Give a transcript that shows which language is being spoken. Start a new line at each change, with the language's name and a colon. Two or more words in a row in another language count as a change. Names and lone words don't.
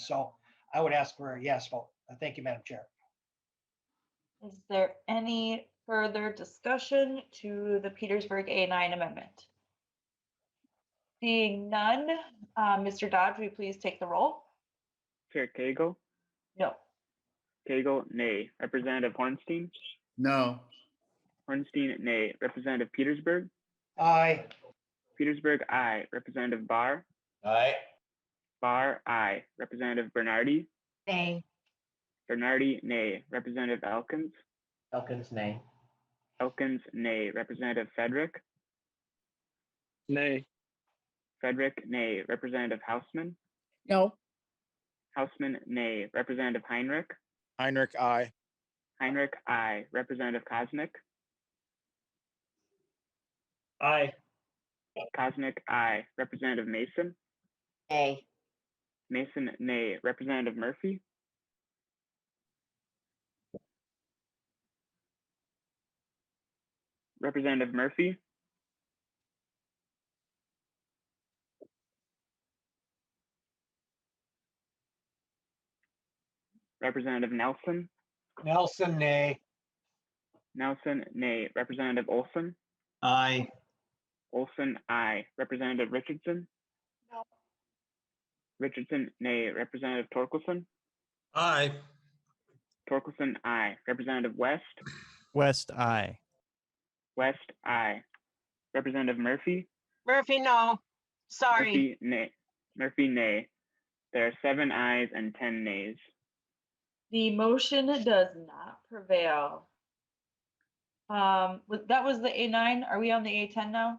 English: So I would ask for a yes vote. Thank you, Madam Chair. Is there any further discussion to the Petersburg A9 amendment? Seeing none, Mr. Dodge, will you please take the roll? Chair Cagle, No. Cagle, nay. Representative Hornstein, No. Hornstein, nay. Representative Petersburg, Aye. Petersburg, aye. Representative Barr, Aye. Barr, aye. Representative Bernardi, Nay. Bernardi, nay. Representative Elkins, Elkins, nay. Elkins, nay. Representative Frederick, nay. Frederick, nay. Representative Hausman, No. Hausman, nay. Representative Heinrich, Heinrich, aye. Heinrich, aye. Representative Kosnick, Aye. Kosnick, aye. Representative Mason, Nay. Mason, nay. Representative Murphy, Representative Murphy, Representative Nelson, Nelson, nay. Nelson, nay. Representative Olson, Aye. Olson, aye. Representative Richardson, No. Richardson, nay. Representative Torkelson, Aye. Torkelson, aye. Representative West, West, aye. West, aye. Representative Murphy, Murphy, no. Sorry. Murphy, nay. Murphy, nay. There are 7 ayes and 10 nays. The motion does not prevail. That was the A9. Are we on the A10 now?